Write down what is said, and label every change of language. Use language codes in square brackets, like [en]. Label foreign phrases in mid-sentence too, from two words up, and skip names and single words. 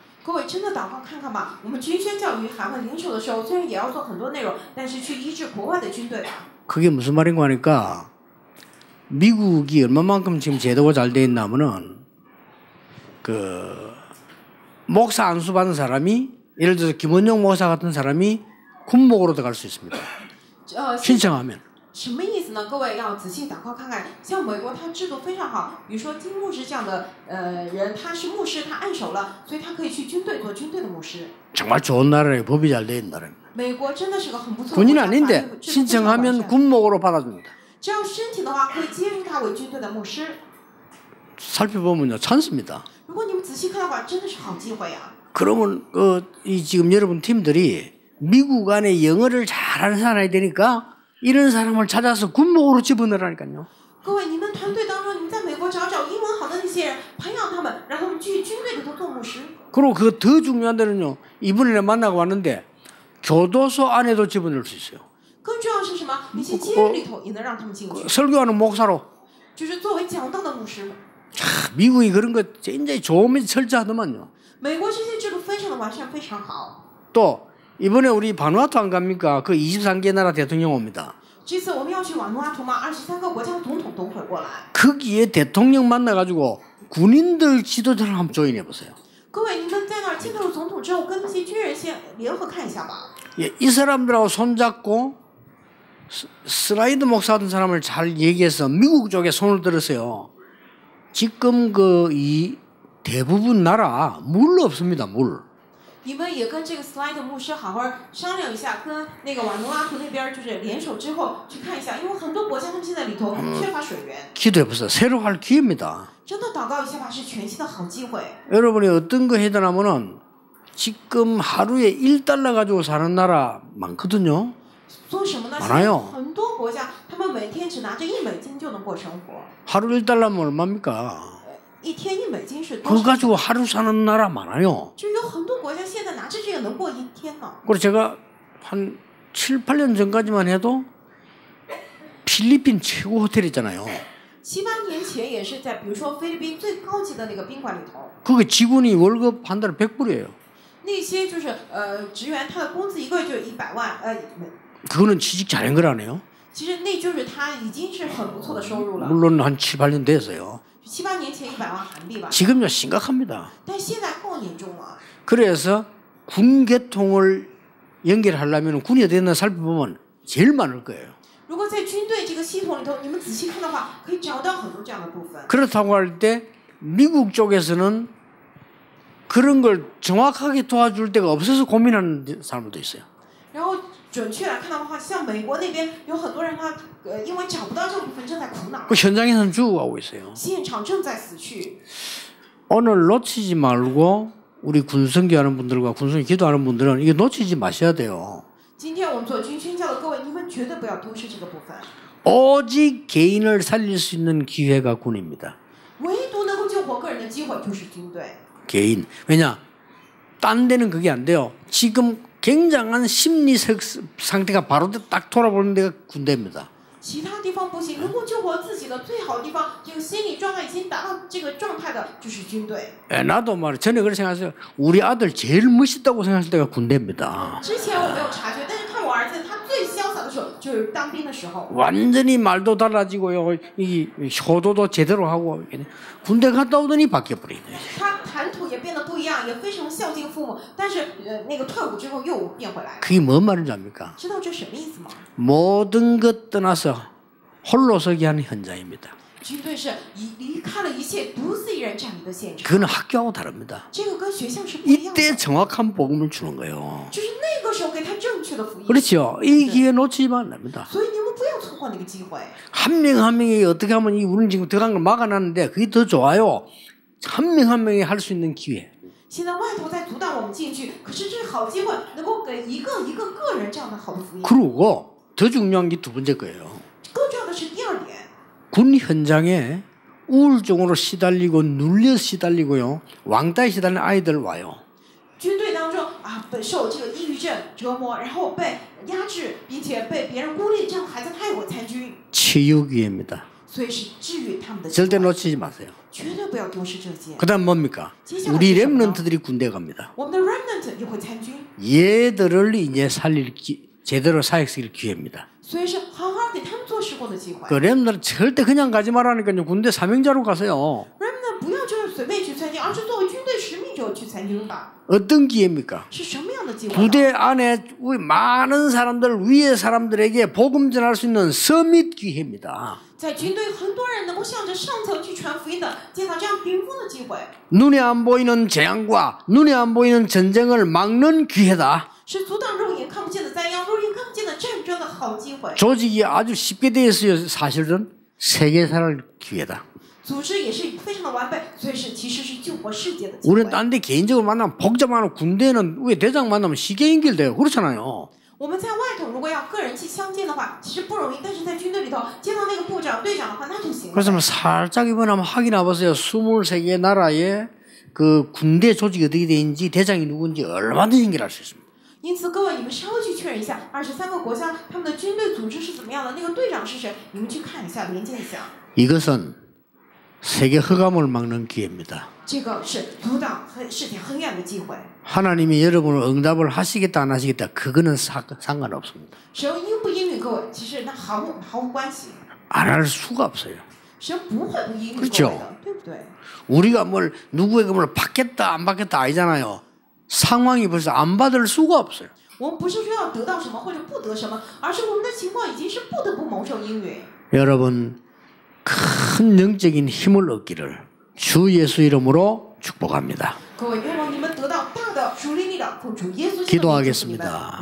[ko] 그게 무슨 말인가 하니까 미국이 얼마만큼 지금 제도가 잘 돼 있냐면은 그 목사 안수 받은 사람이 예를 들어서 김원영 목사 같은 사람이 군목으로 들어갈 수 있습니다. 신청하면. [zh] 什么意思呢？各位要仔细祷告看看。像美国，它制度非常好，比如说金牧师这样的人，他是牧师，他按手了，所以他可以去军队做军队的牧师。 [ko] 정말 좋은 나라예요. 법이 잘 돼 있는 나라입니다. [zh] 美国真的是个很不错的 [ko] 군인 아닌데 신청하면 군목으로 받아줍니다. [zh] 只要申请的话，可以接入他为军队的牧师。 [ko] 살펴보면요, 찬스입니다. [zh] 如果你们仔细看的话，真的是好机会啊。 [ko] 그러면 이 지금 여러분 팀들이 미국 안에 영어를 잘하는 사람이 되니까 이런 사람을 찾아서 군목으로 집어넣으라니까요. [zh] 各位，你们团队当中，你们在美国找英文好的那些人，培养他们，让他们去军队里头做牧师。 [ko] 그리고 그 더 중요한 데는요, 이번에 만나고 왔는데 교도소 안에도 집어넣을 수 있어요. [zh] 更重要的是什么？一些监狱里头也能让他们进去。 [ko] 설교하는 목사로. [zh] 就是作为讲道的牧师。 [ko] 미국이 그런 거 굉장히 좋으면 철저하더만요. [zh] 美国这些制度非常的完善，非常好。 [ko] 또 이번에 우리 바누아투 안 갑니까? 그 23개 나라 대통령 옵니다. [zh] 这次我们要去瓦努阿图嘛，23个国家的总统都会过来。 [ko] 거기에 대통령 만나가지고 군인들 지도자를 한번 조인해 보세요. [zh] 各位，你们在那儿见到了总统之后，跟那些军人先联合看一下吧。 [ko] 예, 이 사람들하고 손잡고 스라이드 목사 같은 사람을 잘 얘기해서 미국 쪽에 손을 들으세요. 지금 이 대부분 나라 물 없습니다. 물. [zh] 你们也跟这个 slide 牧师好好商量一下，跟那个瓦努阿图那边就是联手之后去看一下，因为很多国家他们现在里头缺乏水源。 [ko] 기도해 보세요. 새로 할 기회입니다. [zh] 真的祷告一下吧，是全新的好机会。 [ko] 여러분이 어떤 거 해야 되냐면은 지금 하루에 1달러 가지고 사는 나라 많거든요. [zh] 做什么呢？ [ko] 많아요. [zh] 很多国家他们每天只拿着1美金就能过生活。 [ko] 하루 1달러면 얼마입니까? [zh] 一天1美金是多少？ [ko] 그거 가지고 하루 사는 나라 많아요. [zh] 就有很多国家现在拿着这个能过一天呢。 [ko] 그리고 제가 한 7, 8년 전까지만 해도 필리핀 최고 호텔 있잖아요. [zh] 7、8 年前也是在比如说菲律宾最高级的那个宾馆里头。 [ko] 그게 직원이 월급 한 달에 100불이에요. [zh] 那些就是职员他的工资一个月就100万 [ko] 그거는 취직 잘한 거라네요. [zh] 其实那就是他已经是很不错的收入了。 [ko] 물론 한 7, 8년 됐어요. [zh] 7、8 年前100万韩币吧。 [ko] 지금요 심각합니다. [zh] 但现在更严重了。 [ko] 그래서 군 계통을 연결하려면 군이 어디 있나 살펴보면 제일 많을 거예요. [zh] 如果在军队这个系统里头，你们仔细看的话，可以找到很多这样的部分。 [ko] 그렇다고 할 때 미국 쪽에서는 그런 걸 정확하게 도와줄 데가 없어서 고민하는 사람들도 있어요. [zh] 然后准确来看的话，像美国那边有很多人他因为找不到这个部分正在苦恼。 [ko] 그 현장에서는 죽어가고 있어요. [zh] 现场正在死去。 [ko] 오늘 놓치지 말고 우리 군성기하는 분들과 군성기 기도하는 분들은 이게 놓치지 마셔야 돼요. [zh] 今天我们做军宣教的各位，你们绝对不要丢失这个部分。 [ko] 오직 개인을 살릴 수 있는 기회가 군입니다. [zh] 唯独能够救活个人的机会就是军队。 [ko] 개인. 왜냐? 딴 데는 그게 안 돼요. 지금 굉장한 심리적 상태가 바로 딱 돌아보는 데가 군대입니다. [zh] 其他地方不行，能够救活自己的最好的地方，这个心理状态已经达到这个状态的，就是军队。 [ko] 나도 말이야. 전에 그렇게 생각했어요. 우리 아들 제일 멋있다고 생각할 때가 군대입니다. [zh] 之前我没有察觉，但是看我儿子，他最潇洒的时候就是当兵的时候。 [ko] 완전히 말도 달라지고요. 이 효도도 제대로 하고 군대 갔다 오더니 바뀌어 버리네. [zh] 他谈吐也变得不一样，也非常孝敬父母，但是那个退伍之后又变回来。 [ko] 그게 뭔 말인지 압니까? [zh] 知道这什么意思吗？ [ko] 모든 것 떠나서 홀로서기 하는 현장입니다. 그건 학교하고 다릅니다. 이때 정확한 복음을 주는 거예요. 그렇죠. 이 기회 놓치면 안 됩니다. 한 명 한 명이 어떻게 하면 우리는 지금 들어간 걸 막아놨는데 그게 더 좋아요. 한 명 한 명이 할 수 있는 기회. [zh] 现在外头在阻挡我们进去，可是这是好机会，能够给一个一个个人这样的好的福音。 [ko] 그리고 더 중요한 게 두 번째 거예요. [zh] 更重要的是第二点。 [ko] 군 현장에 우울증으로 시달리고 눌려 시달리고요, 왕따에 시달리는 아이들 와요. [zh] 军队当中啊，受这个抑郁症折磨，然后被压制，并且被别人孤立，这样的孩子他也会参军。 [ko] 치유 기회입니다. [zh] 所以是治愈他们的。 [ko] 절대 놓치지 마세요. [zh] 绝对不要丢失这些。 [ko] 그다음 뭡니까? 우리 렘넌트들이 군대 갑니다. [zh] 我们的 remnant 也会参军。 [ko] 얘들을 이제 살릴 제대로 사역시킬 기회입니다. [zh] 所以是好好给他们做事工的机会。 [ko] 그 렘넌트 절대 그냥 가지 말라니까 군대 사명자로 가세요. [zh] remnant 不要就是随便去参军，而是作为军队使命者去参军吧。 [ko] 어떤 기회입니까? [zh] 是什么样的机会？ [ko] 부대 안에 많은 사람들, 위의 사람들에게 복음 전할 수 있는 서밋 기회입니다. [zh] 在军队很多人能够向着上层去传福音的，见到这样顶峰的机会。 [ko] 눈에 안 보이는 재앙과 눈에 안 보이는 전쟁을 막는 기회다. [zh] 是阻挡肉眼看不见的灾殃，肉眼看不见的战争的好機会。 [ko] 조직이 아주 쉽게 되어 있어요. 사실은 세계 살 기회다. [zh] 组织也是非常的完备，所以是其实是救活世界的机会。 [ko] 우리는 딴 데 개인적으로 만나면 복잡한 군대는 왜 대장 만나면 쉽게 연결돼요. 그렇잖아요. [zh] 我们在外头如果要个人去相见的话，其实不容易，但是在军队里头见到那个部长、队长的话，那就行了。 [ko] 그래서 살짝 이번에 한번 확인해 보세요. 23개 나라의 그 군대 조직이 어떻게 되는지, 대장이 누군지 얼마든지 연결할 수 있습니다. [zh] 因此，各位你们稍微去确认一下，23个国家他们的军队组织是怎么样的，那个队长是谁，你们去看一下，连接一下。 [ko] 이것은 세계 흑암을 막는 기회입니다. [zh] 这个是阻挡世界黑暗的机会。 [ko] 하나님이 여러분을 응답을 하시겠다 안 하시겠다 그거는 상관없습니다. [zh] 神应不应允各位，其实那毫无关系。 [ko] 안 할 수가 없어요. [zh] 神不会不应允各位 [ko] 그렇죠 [zh] 的，对不对？ [ko] 우리가 뭘 누구에게 뭘 받겠다 안 받겠다 아니잖아요. 상황이 벌써 안 받을 수가 없어요. [zh] 我们不是说要得到什么或者不得什么，而是我们的情况已经是不得不蒙受应允。 [ko] 여러분 큰 영적인 힘을 얻기를 주 예수 이름으로 축복합니다. [zh] 各位，愿望你们得到大的属灵力量，奉主耶稣基督的名祝福你们。 [ko] 기도하겠습니다.